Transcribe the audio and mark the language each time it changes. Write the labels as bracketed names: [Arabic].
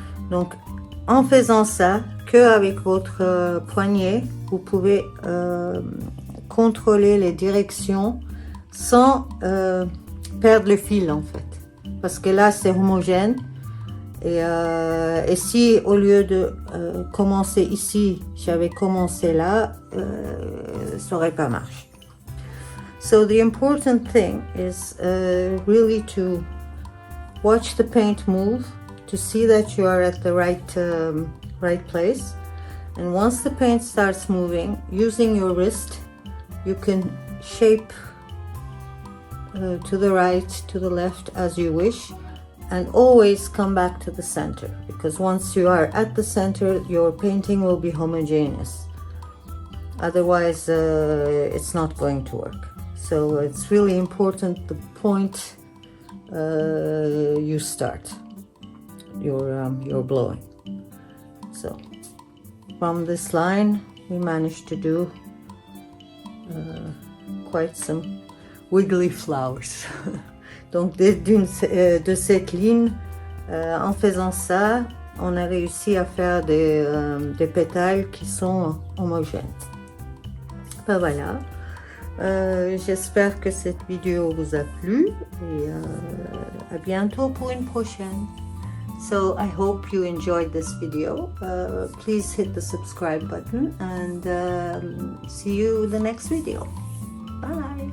[French] Donc, en faisant ça, qu'avec votre poignet, vous pouvez contrôler les directions sans perdre le fil en fait. Parce que là, c'est homogène. Et si au lieu de commencer ici, j'avais commencé là, ça n'aurait pas marché. [English] So the important thing is really to watch the paint move, to see that you are at the right place. And once the paint starts moving, using your wrist, you can shape to the right, to the left as you wish. And always come back to the center, because once you are at the center, your painting will be homogeneous. Otherwise, it's not going to work. So it's really important the point you start your blowing. So from this line, we managed to do quite some wiggly flowers. [French] Donc de cette ligne, en faisant ça, on a réussi à faire des pétales qui sont homogènes. Ben voilà, j'espère que cette vidéo vous a plu et à bientôt pour une prochaine. [English] So I hope you enjoyed this video. Please hit the subscribe button and see you in the next video. Bye.